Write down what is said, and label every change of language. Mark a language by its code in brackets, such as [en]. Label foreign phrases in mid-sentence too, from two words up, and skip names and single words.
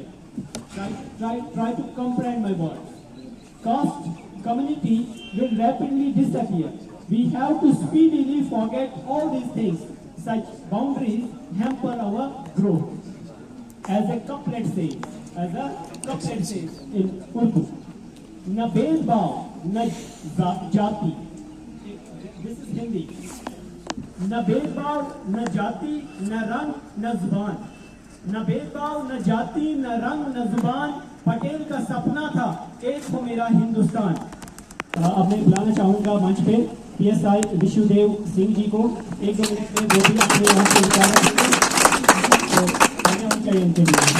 [en] Try to comprehend my words. Caste community will rapidly disappear. We have to speedily forget all these things. Such boundaries hamper our growth. As a couplet says in Urdu, [hi] न भेदभाव न जाति. [en] This is Hindi. [hi] न भेदभाव न जाति न रंग न ज़ुबान. न भेदभाव न जाति न रंग न ज़ुबान. पटेल का सपना था एक हो मेरा हिंदुस्तान. अब मैं बुलाना चाहूंगा मंच पे PSI विशुदेव सिंह जी को. 1-2 मिनट में वो भी अपने यहाँ से विचार रखेंगे. तो धन्यवाद चाहिए उनके लिए.